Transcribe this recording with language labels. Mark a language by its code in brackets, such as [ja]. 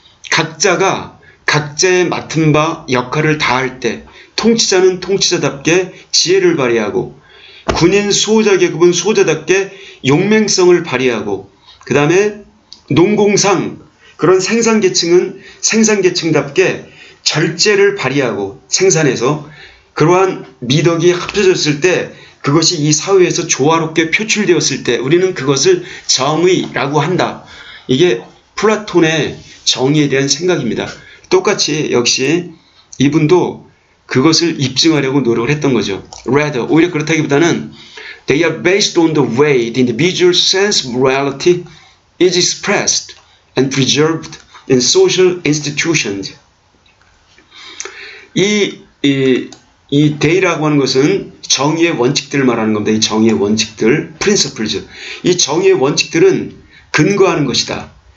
[ko] 각자가 각자의 맡은 바 역할을 다할 때 통치자는 통치자답게 지혜를 발휘하고 군인 수호자 계급은 수호자답게 용맹성을 발휘하고 그 다음에 농공상 그런 생산계층은 생산계층답게 절제를 발휘하고 생산해서 그러한 미덕이 합쳐졌을 때 그것이 이 사회에서 조화롭게 표출되었을 때 우리는 그것을 정의라고 한다. 이게 플라톤의 정의에 대한 생각입니다. 똑같이 역시 이분도 그것을 입증하려고 노력을 했던 거죠. [en] Rather, [ko] 오히려 그렇다기보다는 [en] they are based on the way the individual's sense of morality is expressed and preserved in social institutions. [ko] 이 day라고 하는 것은 정의의 원칙들을 말하는 겁니다. 이 정의의 원칙들, principles. 이 정의의 원칙들은 근거하는 것이다.